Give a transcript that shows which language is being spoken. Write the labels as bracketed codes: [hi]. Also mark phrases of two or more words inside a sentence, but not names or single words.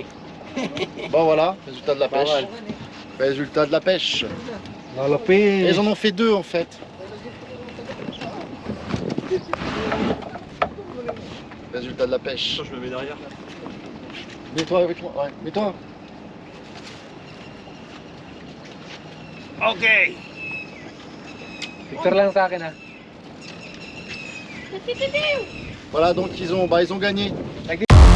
[fr] Bon voilà, résultat de la Pas pêche. mal. Résultat de la pêche. Dans le Et pays. ils en ont fait 2 en fait. Résultat de la pêche. Je me mets derrière. Mets-toi avec moi, ouais. Mets-toi. Ok. [tl] Picture lang sa akin, ah. [fr] Voilà, donc ils ont gagné.